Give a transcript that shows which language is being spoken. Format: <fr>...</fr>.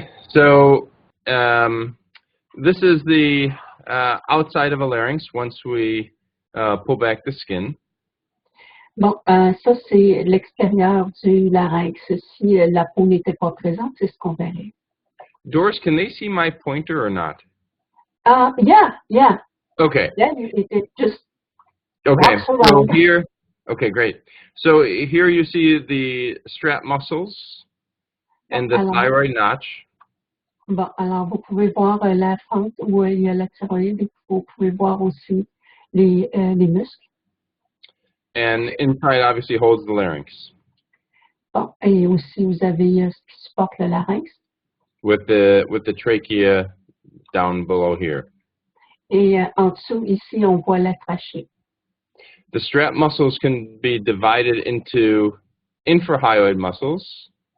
<en>So this is the outside of a larynx once we pull back the skin.</en> <fr>Bon, ça c'est l'extérieur du larynx. Si la peau n'était pas présente, c'est ce qu'on verrait.</fr> <en>Doris, can they see my pointer or not? Yeah. Okay. Yeah, it just okay. So here, okay, great. So here you see the strap muscles and the thyroid notch.</en> <fr>Bon, alors vous pouvez voir la fente où il y a la thyroïde et vous pouvez voir aussi les muscles.</fr> <en>And inside obviously holds the larynx.</en> <fr>Bon, et aussi vous avez ce qui supporte le larynx.</fr> <en>With the trachea down below here.</en> <fr>Et en dessous ici on voit la trachée.</fr> <en>The strap muscles can be divided into infrahyoid muscles.</en>